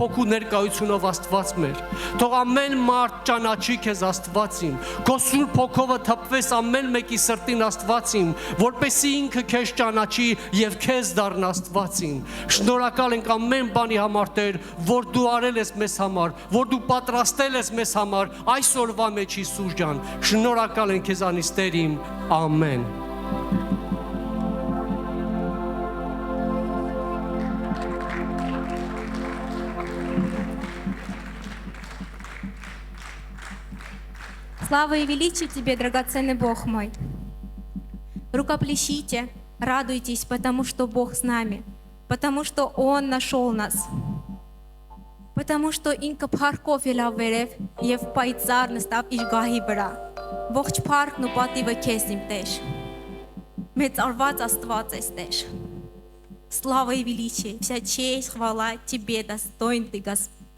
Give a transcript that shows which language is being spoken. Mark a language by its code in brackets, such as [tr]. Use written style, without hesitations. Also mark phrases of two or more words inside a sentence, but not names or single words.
[hy] Հոգու ներկայությունով, Աստված մեր։ Թող ամեն մարդ ճանաչի քեզ, Աստված իմ։ Քո Սուրբ Հոգովը թափվես ամեն մեկի սրտին, Աստված իմ, որպեսզի ինքը քեզ ճանաչի եւ քեզ դառնա, Աստված իմ։ Շնորհակալ ենք ամեն բանի համար, Տեր, որ դու արել ես մեզ համար, որ дու պատրաստել ես մեզ համար այսօրվա մեջ, Հիսուս ջան։ Շնորհակալ ենք քեզանից, Տեր իմ։ Ամեն։ [ru] Слава и величие Тебе, драгоценный Бог мой. Рукоплещите, радуйтесь, потому что Бог с нами, потому что Он нашел нас, потому что [hy] ինքը փառքով ելավ վերև եւ պայծառ նստավ իր գահի вրա։ Ողջ փառքն ու պատիվը քեզ իմ Տեր։ Մեծարված Աստված ես Տեր։ [ru] Слава и величие, вся честь, хвала Тебе, достоин Ты, Господь.